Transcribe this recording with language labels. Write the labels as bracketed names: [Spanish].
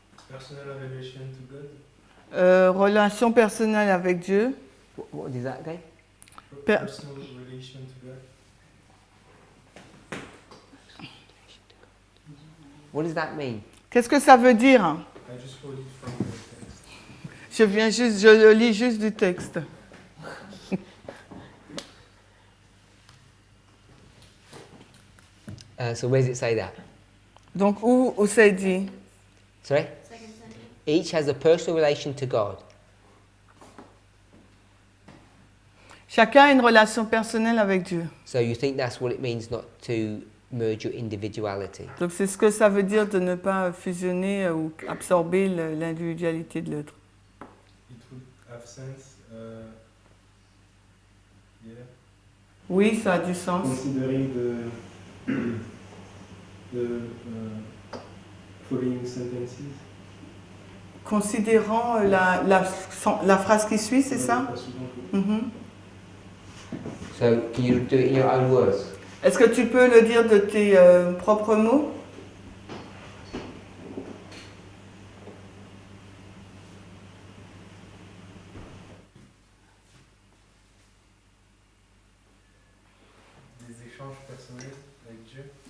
[English] Personal relation to God. [French] Relation personnelle avec Dieu. [English] what is that again? Personal relation to God. What does that mean? [French] Qu'est-ce que ça veut dire? [English] I just quote it from the text. [French] Je le lis juste du texte. [English] So where does it say that? [French] Donc, où c'est dit? [English] Sorry? Each has a personal relation to God. [French] Chacun a une relation personnelle avec Dieu. [English] So you think that's what it means not to merge your individuality. [French] Donc, c'est ce que ça veut dire de ne pas fusionner ou absorber l'individualité de l'autre. [English] It would have sense. Yeah. [French] Oui, ça a du sens. [English] Considering the following sentences. [French] Considérant la phrase qui suit, c'est ça? Mhm. [English] So can you do it in your own words? [French] Est-ce que tu peux le dire de tes propres mots? Des échanges personnels avec Dieu.